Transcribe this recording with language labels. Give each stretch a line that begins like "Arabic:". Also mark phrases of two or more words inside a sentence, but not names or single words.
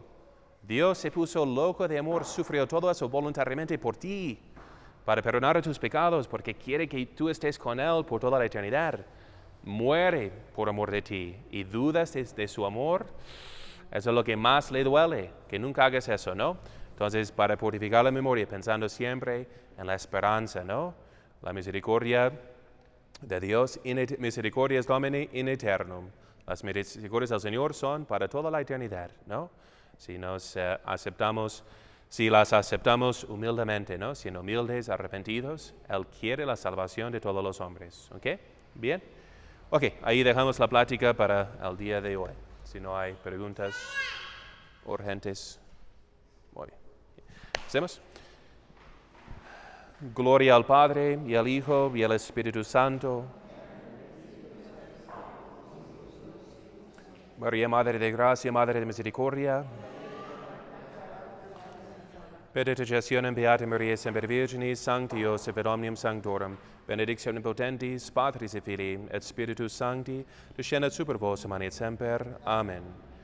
Spanish: Dios se puso loco de amor, sufrió todo eso voluntariamente por ti, para perdonar tus pecados, porque quiere que tú estés con Él por toda la eternidad. Muere por amor de ti y dudas de su amor. Eso es lo que más le duele, que nunca hagas eso, ¿no? Entonces, para purificar la memoria, pensando siempre en la esperanza, ¿no? La misericordia de Dios,
Latin: misericordia Domini in eternum.
Spanish: Las misericordias del Señor son para toda la eternidad, ¿no? Si las aceptamos humildemente, ¿no? Siendo humildes, arrepentidos, Él quiere la salvación de todos los hombres, ¿ok? ¿Bien? Ok, ahí dejamos la plática para el día de hoy. Si no hay preguntas urgentes. Muy bien. ¿Hacemos? Gloria al Padre, y al Hijo, y al Espíritu Santo. María, Madre de Gracia, Madre de Misericordia.
Latin: Per intercessionem Beata Maria Semper Virginis, Sancti Joseph et omnium sanctorum, benedictionem potentis, Patris et Filii, et Spiritus Sancti, descendat super vos, et semper. Amen.